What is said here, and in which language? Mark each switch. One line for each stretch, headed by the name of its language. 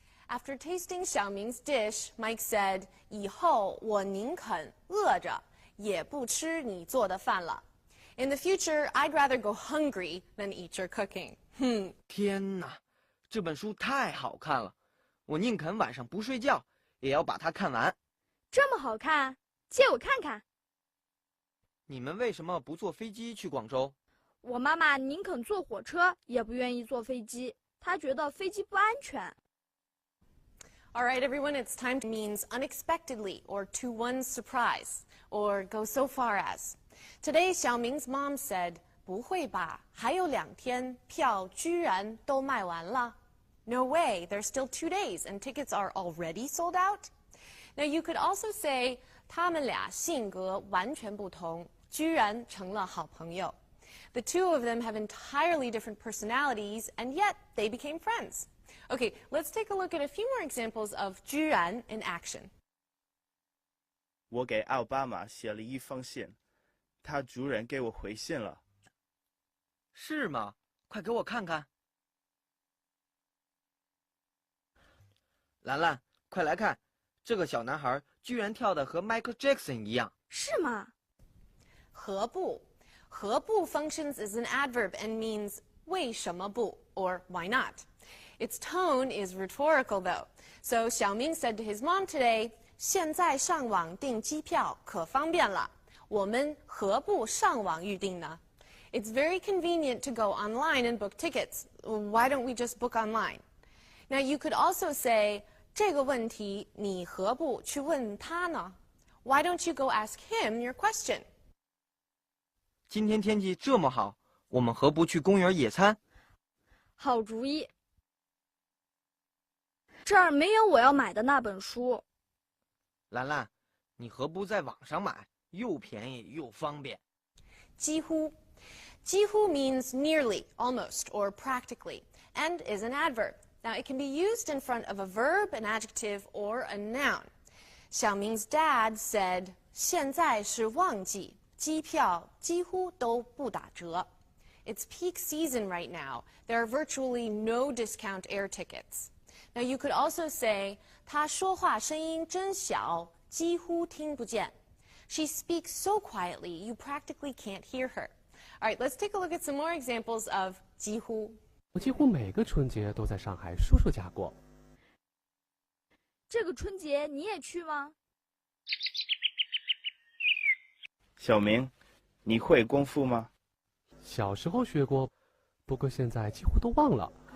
English: After tasting Xiaoming's dish, Mike said,
Chinese: 以后我宁肯饿着也不吃你做的饭了.
English: In the future, I'd rather go hungry than eat your cooking.
Chinese: 天哪，这本书太好看了，我宁肯晚上不睡觉，也要把它看完。这么好看，借我看看。你们为什么不坐飞机去广州？我妈妈宁肯坐火车，也不愿意坐飞机，她觉得飞机不安全。
English: All right, everyone, it's time means unexpectedly or to one's surprise or go so far as. Today, Xiaoming's mom said,
Chinese: 不会吧，还有2天，票居然都卖完了。
English: No way, there's still 2 days and tickets are already sold out. Now, you could also say,
Chinese: 他们俩性格完全不同，居然成了好朋友。
English: The two of them have entirely different personalities, and yet they became friends. Okay, let's take a look at a few more examples of 居然 in action.
Chinese: 我给奥巴马写了一封信，他主人给我回信了。是吗？快给我看看。兰兰，快来看，这个小男孩居然跳得和 Michael Jackson 一样。是吗？
English: 何不 functions as an adverb and means
Chinese: 为什么不
English: or why not. Its tone is rhetorical though. So Xiaoming said to his mom today,
Chinese: 现在上网订机票可方便了，我们何不上网预订呢？
English: It's very convenient to go online and book tickets. Why don't we just book online? Now you could also say,
Chinese: 这个问题你何不去问他呢？
English: Why don't you go ask him your question?
Chinese: 今天天气这么好，我们何不去公园野餐？好主意。这儿没有我要买的那本书。兰兰，你何不在网上买？又便宜又方便。
English: 几乎 means nearly, almost, or practically, and is an adverb. Now, it can be used in front of a verb, an adjective, or a noun. Xiaoming's dad said,
Chinese: 现在是旺季，机票几乎都不打折.
English: It's peak season right now. There are virtually no discount air tickets. Now, you could also say,
Chinese: 她说话声音真小，几乎听不见.
English: She speaks so quietly, you practically can't hear her. All right, let's take a look at some more examples of 几乎.
Chinese: 我几乎每个春节都在上海叔叔家过。这个春节你也去吗？小明，你会功夫吗？小时候学过，不过现在几乎都忘了。